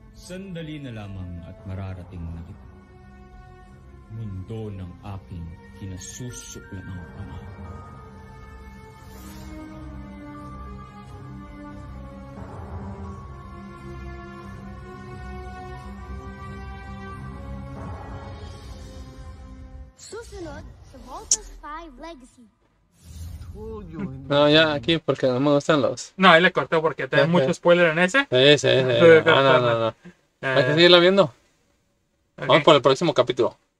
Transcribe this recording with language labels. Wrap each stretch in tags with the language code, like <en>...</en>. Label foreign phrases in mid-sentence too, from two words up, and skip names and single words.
<tl>Sandali na lamang at mararating na kita. Mundo ng aking kinasusuklaang ama. Susunod sa Voltas 5 Legacy.</tl> <en>Told you.</en> <es>No, ya aquí porque no me gustan los. No, ahí le corté porque te da Ok. mucho spoiler en ese. Ese. No. Hay que seguirla viendo. Vamos por el próximo capítulo.</es>